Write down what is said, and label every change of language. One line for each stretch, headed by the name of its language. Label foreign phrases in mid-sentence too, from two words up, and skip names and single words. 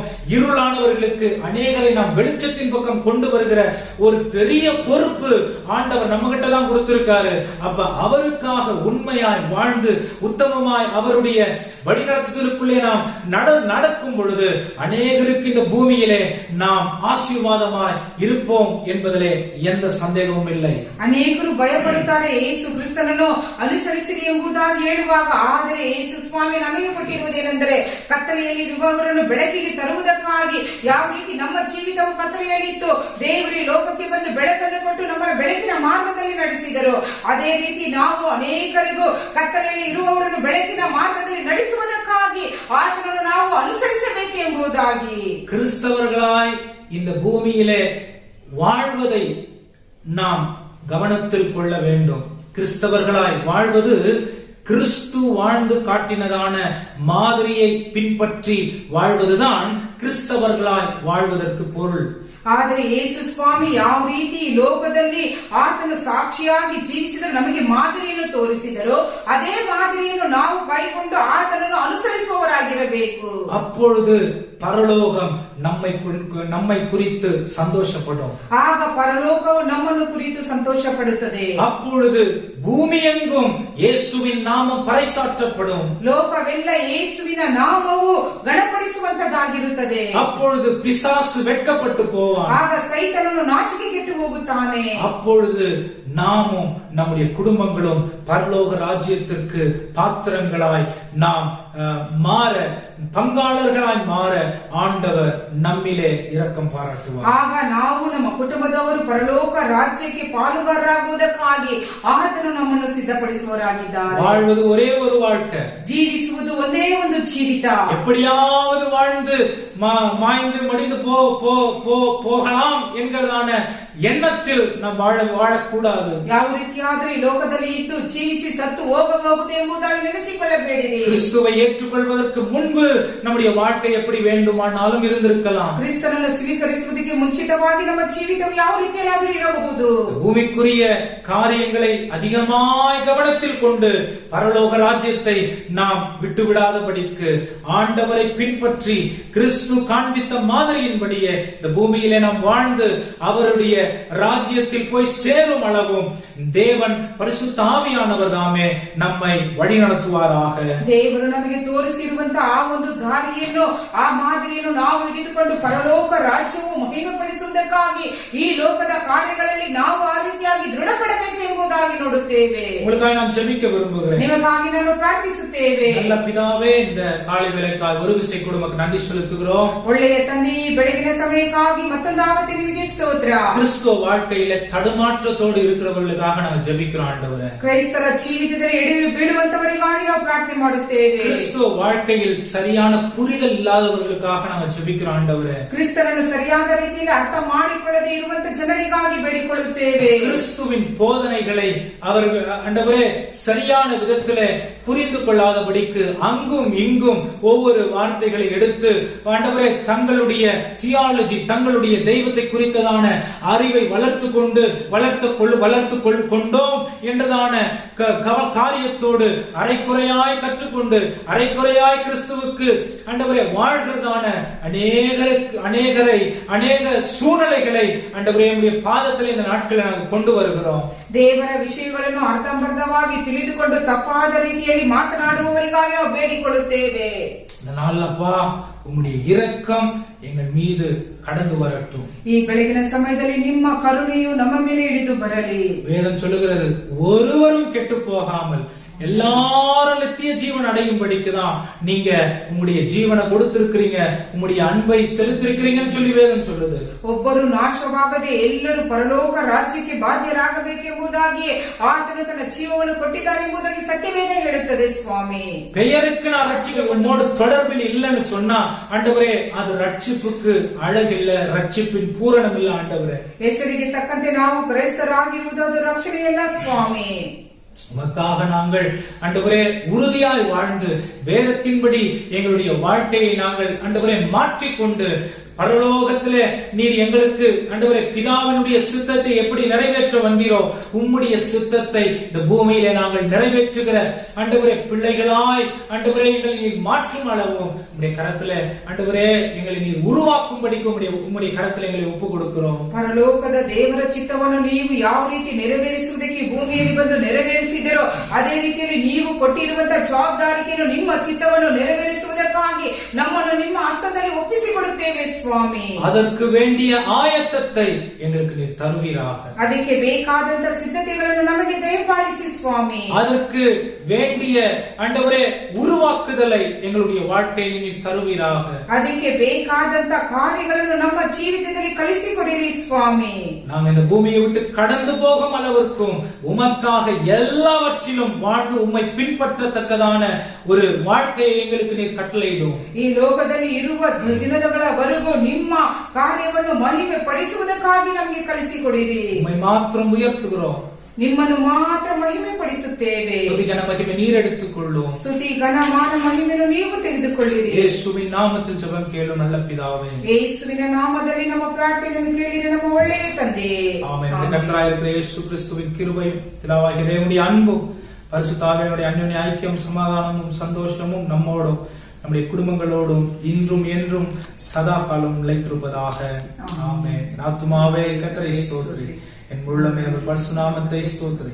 Tamil: இருளானவர்களுக்கு அநேகரை நாம் வெளிச்சத்தின் பக்கம் கொண்டு வருகிற ஒரு பெரிய பொறுப்பு ஆண்டவர் நம்ம கிட்ட தான் கொடுத்திருக்காரு. அப்ப அவருக்காக உண்மையாய் வாழ்ந்து உத்தமமாய் அவருடைய வழிநடத்துதலுக்குள்ளே நாம் நடக்கும் பொழுது அநேகருக்கு இந்த பூமியிலே நாம் ஆசீர்வாதமாய் இருப்போம் என்பதிலே எந்த சந்தேகமும் இல்லை.
Kannada: ಅನೇಕರು ಭಯಪಡುತ್ತಾರೆ ಯೇಸು ಕ್ರಿಸ್ತನನ್ನು ಅನುಸರಿಸಿರಿ ಎಂಬುದಾಗಿ ಹೇಳುವಾಗ, ಆದರೆ ಯೇಸು ಸ್ವಾಮಿ ನಮಗೆ ಕೊಟ್ಟಿರುವುದೇನೆಂದರೆ, ಕತ್ತಲೆಯಲ್ಲಿ ಇರುವವರನ್ನು ಬೆಳಕಿಗೆ ತರುವುದಕ್ಕಾಗಿ ಯಾವ ರೀತಿ ನಮ್ಮ ಜೀವಿತವು ಕತ್ತಲೆಯಲ್ಲಿತ್ತು, ದೇವರು ಲೋಕಕ್ಕೆ ಬಂದು ಬೆಳಕನ್ನು ಕೊಟ್ಟು ನಮ್ಮನ್ನು ಬೆಳಕಿನ ಮಾರ್ಗದಲ್ಲಿ ನಡೆಸಿದರು. ಅದೇ ರೀತಿ ನಾವು ಅನೇಕರಿಗೂ ಕತ್ತಲೆಯಲ್ಲಿ ಇರುವವರನ್ನು ಬೆಳಕಿನ ಮಾರ್ಗದಲ್ಲಿ ನಡೆಸುವುದಕ್ಕಾಗಿ ಆತನನ್ನು ನಾವು ಅನುಸರಿಸಬೇಕು ಎಂಬುದಾಗಿ.
Tamil: கிறிஸ்தவர்களாய் இந்த பூமியிலே வாழ்வதை நாம் கவனத்தில் கொள்ள வேண்டும். கிறிஸ்தவர்களாய் வாழ்வது கிறிஸ்து வாழ்ந்து காட்டினதான மாதிரியை பின்பற்றி வாழ்வதுதான் கிறிஸ்தவர்களாய் வாழ்வதற்கு பொருள்.
Kannada: ಆದರೆ ಯೇಸು ಸ್ವಾಮಿ ಯಾವ ರೀತಿ ಲೋಕದಲ್ಲಿ ಆತನು ಸಾಕ್ಷಿಯಾಗಿ ಜೀವಿಸಿದರು, ನಮಗೆ ಮಾದರಿಯನ್ನು ತೋರಿಸಿದರು, ಅದೇ ಮಾದರಿಯನ್ನು ನಾವು ಕೈಗೊಂಡು ಆತನನ್ನು ಅನುಸರಿಸುವವರಾಗಿರಬೇಕು. ಬರಬೇಕು.
Tamil: அப்பொழுது பரலோகம் நம்மை குறித்து சந்தோஷப்படும்.
Kannada: ಆಗ ಪರಲೋಕವು ನಮ್ಮನ್ನು ಕುರಿತು ಸಂತೋಷ ಪಡುತ್ತದೆ.
Tamil: அப்பொழுது பூமி எங்கும் இயேசுவின் நாமம் பறைசாற்றப்படும்.
Kannada: ಲೋಕವೆಲ್ಲ ಯೇಸುವಿನ ನಾಮವು ಗಣಪಡಿಸುವಂತದ್ದಾಗಿರುತ್ತದೆ.
Tamil: அப்பொழுது பிசாசு வெட்கப்பட்டு போவான்.
Kannada: ಆಗ ಸೈತನನು ನಾಚಿಕೆಗೆಟ್ಟು ಹೋಗುತ್ತಾನೆ.
Tamil: அப்பொழுது நாமும் நம்முடைய குடும்பங்களும் பரலோக ராஜ்யத்திற்கு பாத்திரங்களாய் நாம் மாற, பங்காளர்களாய் மாற ஆண்டவர் நம்மிலே இரக்கம் பாராட்டுவார்.
Kannada: ಆಗ ನಾವು ನಮ್ಮ ಕುಟುಂಬದವರು ಪರಲೋಕ ರಾಜ್ಯಕ್ಕೆ ಪಾಲುಗಾರರಾಗುವುದಕ್ಕಾಗಿ ಆತನು ನಮ್ಮನ್ನು ಸಿದ್ಧಪಡಿಸುವವರಾಗಿದ್ದಾರೆ.
Tamil: வாழ்வது ஒரே ஒரு வாழ்க்கை,
Kannada: ಜೀವಿಸುವುದು ಒಂದೇ ಒಂದು ಜೀವಿತ.
Tamil: எப்படியாவது வாழ்ந்து மாய்ந்து மடிந்து போகலாம் என்கிறதான எண்ணத்தில் நாம் வாழக்கூடாது.
Kannada: ಯಾವ ರೀತಿಯಾದರೂ ಈ ಲೋಕದಲ್ಲಿ ಇದ್ದು ಜೀವಿಸಿ ಸತ್ತು ಹೋಗಬಹುದು ಎಂಬುದಾಗಿ ನೆನೆಸಿಕೊಳ್ಳಬೇಡಿರಿ.
Tamil: கிறிஸ்துவை ஏற்றுக்கொள்வதற்கு முன்பு நம்முடைய வாழ்க்கை எப்படி வேண்டுமானாலும் இருந்திருக்கலாம்.
Kannada: ಕ್ರಿಸ್ತನನ್ನು ಸ್ವೀಕರಿಸುವುದಕ್ಕೆ ಮುಂಚಿತವಾಗಿ ನಮ್ಮ ಜೀವಿತವು ಯಾವ ರೀತಿಯಾದರೂ ಇರಬಹುದು.
Tamil: பூமிக்குரிய காரியங்களை அதிகமாய் கவனத்தில் கொண்டு பரலோக ராஜ்யத்தை நாம் விட்டுவிடாதபடிக்கு ஆண்டவரை பின்பற்றி கிறிஸ்து காண்பித்த மாதிரியின்படியே இந்த பூமியிலே நாம் வாழ்ந்து அவருடைய ராஜ்யத்தில் போய் சேரும் அளவும் தேவன் பரிசுத்த ஆவியானவர் தாமே நம்மை வழி நடத்துவாராக.
Kannada: ದೇವರು ನಮಗೆ ತೋರಿಸಿರುವಂತಹ ಆ ಒಂದು ದಾರಿಯನ್ನು, ಆ ಮಾದರಿಯನ್ನು ನಾವು ಹಿಡಿದುಕೊಂಡು ಪರಲೋಕ ರಾಜ್ಯವು ಮಹಿಮೆಪಡಿಸುವುದಕ್ಕಾಗಿ ಈ ಲೋಕದ ಕಾರ್ಯಗಳಲ್ಲಿ ನಾವು ಆ ರೀತಿಯಾಗಿ ದೃಢಪಡಬೇಕು ಎಂಬುದಾಗಿ ನೋಡುತ್ತೇವೆ.
Tamil: உங்களுக்காக நான் ஜெபிக்க விரும்புகிறேன்.
Kannada: ನಿಮಗಾಗಿ ನಾನು ಪ್ರಾರ್ಥಿಸುತ್ತೇವೆ.
Tamil: நல்ல பிதாவே, இந்த காலை வேளைக்காய் ஒரு விசை கூட உமக்கு நன்றி செலுத்துகிறோம்.
Kannada: ಒಳ್ಳೆಯ ತಂದೆ, ಬೆಳಗಿನ ಸಮಯಕ್ಕಾಗಿ ಮತ್ತೊಂದಾವತ್ತೆ ನಿಮಗೆ ಸ್ತೋತ್ರ.
Tamil: கிறிஸ்துவ வாழ்க்கையில தடுமாற்றத்தோடு இருக்கிறவர்களுக்காக நாங்கள் ஜெபிக்கிறோம் ஆண்டவரே.
Kannada: ಕ್ರೈಸ್ತರ ಜೀವಿತದಲ್ಲಿ ಎಡವಿ ಬೀಳುವಂತವರಿಗಾಗಿ ನಾವು ಪ್ರಾರ್ಥನೆ ಮಾಡುತ್ತೇವೆ.
Tamil: கிறிஸ்துவ வாழ்க்கையில் சரியான புரிதல் இல்லாதவர்களுக்காக நாங்கள் ஜெபிக்கிறோம் ஆண்டவரே.
Kannada: ಕ್ರಿಸ್ತನನ್ನು ಸರಿಯಾದ ರೀತಿಯಲ್ಲಿ ಅರ್ಥ ಮಾಡಿಕೊಳ್ಳದೆ ಇರುವಂತ ಜನರಿಗಾಗಿ ಬೇಡಿಕೊಳ್ಳುತ್ತೇವೆ.
Tamil: கிறிஸ்துவின் போதனைகளை அவர்கள் ஆண்டவரே சரியான விதத்திலே புரிந்து கொள்ளாதபடிக்கு அங்கும் இங்கும் ஒவ்வொரு வார்த்தைகளை எடுத்து ஆண்டவரே தங்களுடைய தியாலஜி, தங்களுடைய தெய்வத்தை குறித்ததான அறிவை வளர்த்து கொண்டோம் என்றதான காரியத்தோடு அரைக்குறையாய் கற்றுக்கொண்டு அரைக்குறையாய் கிறிஸ்துவுக்கு ஆண்டவரே வாழ்கிறதான அநேக சூழ்நிலைகளை ஆண்டவரே நம்முடைய பாதத்தில் இந்த நாட்களை நாங்கள் கொண்டு வருகிறோம்.
Kannada: ದೇವರ ವಿಷಯಗಳನ್ನು ಅರ್ಧಂಬರ್ಧವಾಗಿ ತಿಳಿದುಕೊಂಡು ತಪ್ಪಾದ ರೀತಿಯಲ್ಲಿ ಮಾತನಾಡುವವರಿಗಾಗಿ ನಾವು ಬೇಡಿಕೊಳ್ಳುತ್ತೇವೆ.
Tamil: அப்பா உம்முடைய இரக்கம் எங்கள் மீது கடந்து வரட்டும்.
Kannada: ಈ ಬೆಳಗಿನ ಸಮಯದಲ್ಲಿ ನಿಮ್ಮ ಕರುಣೆಯು ನಮ್ಮ ಮೇಲೆ ಇಳಿದು ಬರಲಿ.
Tamil: வேதம் சொல்லுகிறது, ஒருவரும் கெட்டு போகாமல் எல்லாரும் நித்திய ஜீவன் அடையும்படிக்குதான் நீங்க உங்களுடைய ஜீவனை கொடுத்திருக்கிறீங்க, உங்களுடைய அன்பை செலுத்திருக்கிறீங்கன்னு சொல்லி வேதம் சொல்லுது.
Kannada: ಒಬ್ಬರು ನಾಶವಾಗದೆ ಎಲ್ಲರೂ ಪರಲೋಕ ರಾಜ್ಯಕ್ಕೆ ಬಾಧ್ಯರಾಗಬೇಕೆಂಬುದಾಗಿ ಆತನು ತನ್ನ ಜೀವವನ್ನು ಕೊಟ್ಟಿದ್ದಾರೆ ಎಂಬುದಾಗಿ ಸತ್ಯವೇದ ಹೇಳುತ್ತದೆ. ಸ್ವಾಮಿ,
Tamil: பெயருக்கு நான் ரட்சிக்க உன்னோடு தொடர்பில் இல்லைன்னு சொன்னா ஆண்டவரே, அது ரட்சிப்புக்கு அழகில்ல, ரட்சிப்பின் பூரணம் இல்ல ஆண்டவரே.
Kannada: ಹೆಸರಿಗೆ ತಕ್ಕಂತೆ ನಾವು ಕ್ರೈಸ್ತರಾಗಿರುವುದು ಅದು ರಕ್ಷಣೆಯಲ್ಲ ಸ್ವಾಮಿ.
Tamil: உமக்காக நாங்கள் ஆண்டவரே உறுதியாய் வாழ்ந்து வேதத்தின்படி எங்களுடைய வாழ்க்கையை நாங்கள் ஆண்டவரே மாற்றிக்கொண்டு பரலோகத்திலே நீர் எங்களுக்கு ஆண்டவரே பிதாவினுடைய சித்தத்தை எப்படி நிறைவேற்ற வந்தீரோ உம்முடைய சித்தத்தை இந்த பூமியிலே நாங்கள் நிறைவேற்றுகிற ஆண்டவரே பிள்ளைகளாய் ஆண்டவரே எங்களை நீர் மாற்றும் அளவும் உம்முடைய கரத்திலே ஆண்டவரே எங்களை நீர் உருவாக்கும்படிக்கு உம்முடைய கரத்திலே எங்களை ஒப்பு கொடுக்கிறோம்.
Kannada: ಪರಲೋಕದ ದೇವರ ಚಿತ್ತವನ್ನು ನೀವು ಯಾವ ರೀತಿ ನೆರವೇರಿಸುವುದಕ್ಕೆ ಭೂಮಿಯಲ್ಲಿ ಬಂದು ನೆರವೇರಿಸಿದಿರೋ ಅದೇ ರೀತಿಯಲ್ಲಿ ನೀವು ಕೊಟ್ಟಿರುವಂತಹ ಜವಾಬ್ದಾರಿಕೆಯನ್ನು ನಿಮ್ಮ ಚಿತ್ತವನ್ನು ನೆರವೇರಿಸುವುದಕ್ಕಾಗಿ ನಮ್ಮನ್ನು ನಿಮ್ಮ ಹಸ್ತದಲ್ಲಿ ಒಪ್ಪಿಸಿಕೊಡುತ್ತೇವೆ ಸ್ವಾಮಿ.
Tamil: அதற்கு வேண்டிய ஆயத்தத்தை எங்களுக்கு நீர் தருவீராக.
Kannada: ಅದಕ್ಕೆ ಬೇಕಾದಂತ ಸಿದ್ಧತೆಗಳನ್ನು ನಮಗೆ ದಯಪಾಲಿಸಿ ಸ್ವಾಮಿ.
Tamil: அதற்கு வேண்டிய ஆண்டவரே உருவாக்குதலை எங்களுடைய வாழ்க்கையில் நீர் தருவீராக.
Kannada: ಅದಕ್ಕೆ ಬೇಕಾದಂತ ಕಾರ್ಯಗಳನ್ನು ನಮ್ಮ ಜೀವಿತದಲ್ಲಿ ಕಳಿಸಿಕೊಡಿರಿ ಸ್ವಾಮಿ.
Tamil: நாம் இந்த பூமியை விட்டு கடந்து போகும் அளவிற்கும் உமக்காக எல்லாவற்றிலும் வாழ்ந்து உம்மை பின்பற்றத்தக்கதான ஒரு வாழ்க்கையை எங்களுக்கு நீர் கட்டளையிடும்.
Kannada: ಈ ಲೋಕದಲ್ಲಿ ಇರುವ ದಿನಗಳವರೆಗೂ ನಿಮ್ಮ ಕಾರ್ಯವನ್ನು ಮಹಿಮೆ ಪಡಿಸುವುದಕ್ಕಾಗಿ ನಮಗೆ ಕಳಿಸಿಕೊಡಿರಿ.
Tamil: உம்மை மாத்திரம் உயர்த்துகிறோம்.
Kannada: ನಿಮ್ಮನ್ನು ಮಾತ್ರ ಮಹಿಮೆ ಪಡಿಸುತ್ತೇವೆ.
Tamil: துதி கன மகிமை நீர் எடுத்துக்கொள்ளும்.
Kannada: ಸ್ತುತಿ ಘನ ಮಾನ ಮಹಿಮೆಯನ್ನು ನೀವು ತೆಗೆದುಕೊಳ್ಳಿರಿ.
Tamil: இயேசுவின் நாமத்தில் ஜெபம் கேளும் நல்ல பிதாவே.
Kannada: ಯೇಸುವಿನ ನಾಮದಲ್ಲಿ ನಮ್ಮ ಪ್ರಾರ್ಥನೆಯನ್ನು ಕೇಳಿರಿ ನಮ್ಮ ಒಳ್ಳೆಯ ತಂದೆಯೇ.
Tamil: ஆமென். கர்த்தராகிய இயேசு கிறிஸ்துவின் கிருபையும் பிதாவாகிய தேவனுடைய அன்பும் பரிசுத்த ஆவியானவருடைய அன்யோன்ய ஐக்கியம் சமாதானமும் சந்தோஷமும் நம்மோடும் நம்முடைய குடும்பங்களோடும் இன்றும் என்றும் சதா காலம் நிலைத்திருப்பதாக. ஆமென். என் ஆத்துமாவே கர்த்தரை ஸ்தோத்திரி, என் உள்ளமே அவர் பரிசுநாமத்தை ஸ்தோத்திரி.